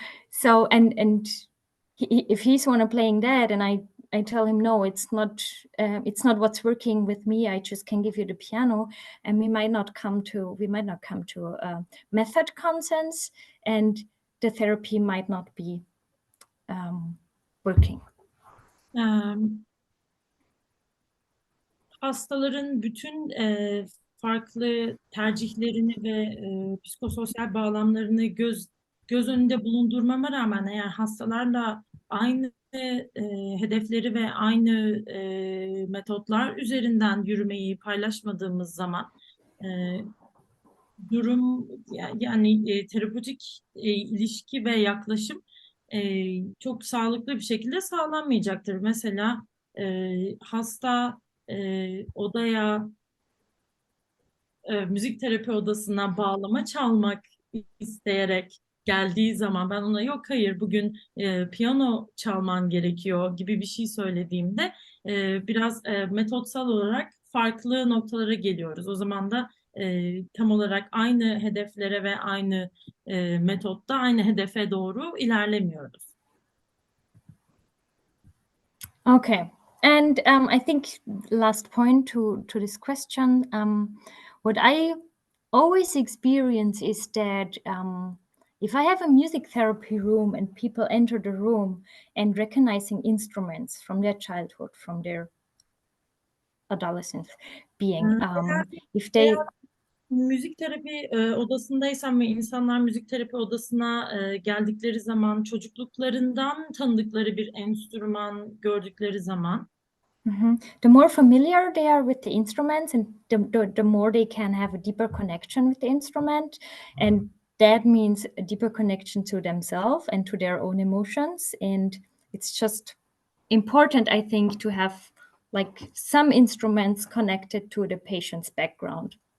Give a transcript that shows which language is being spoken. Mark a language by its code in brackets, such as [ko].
[en] So if he's want to playing that, and I tell him no, it's not what's working with me. I just can give you the piano, and we might not come to a method consensus, and the therapy might not be working. [tr] Hastaların bütün farklı tercihlerini ve psikososyal bağlamlarını göz önünde bulundurmama rağmen eğer hastalarla aynı hedefleri ve aynı metotlar üzerinden yürümeyi paylaşmadığımız zaman durum yani terapötik ilişki ve yaklaşım çok sağlıklı bir şekilde sağlanmayacaktır. Mesela hasta odaya müzik terapi odasına bağlama çalmak isteyerek geldiği zaman ben ona yok hayır bugün piyano çalman gerekiyor gibi bir şey söylediğimde biraz metotsal olarak farklı noktalara geliyoruz. O zaman da tam olarak aynı hedeflere ve aynı metotta aynı hedefe doğru ilerlemiyoruz. [en] Okay. And I think last point to this question, what I always experience is that if I have a music therapy room and people enter the room and recognizing instruments from their childhood, from their adolescence being, if they... [tr] Müzik terapi odasındaysam ve insanlar müzik terapi odasına geldikleri zaman çocukluklarından tanıdıkları bir enstrüman gördükleri zaman [en] the more familiar they are with the instruments and the more they can have a deeper connection with the instrument, and that means a deeper connection to themselves and to their own emotions. And it's just important, I think, to have like some instruments connected to the patient's background.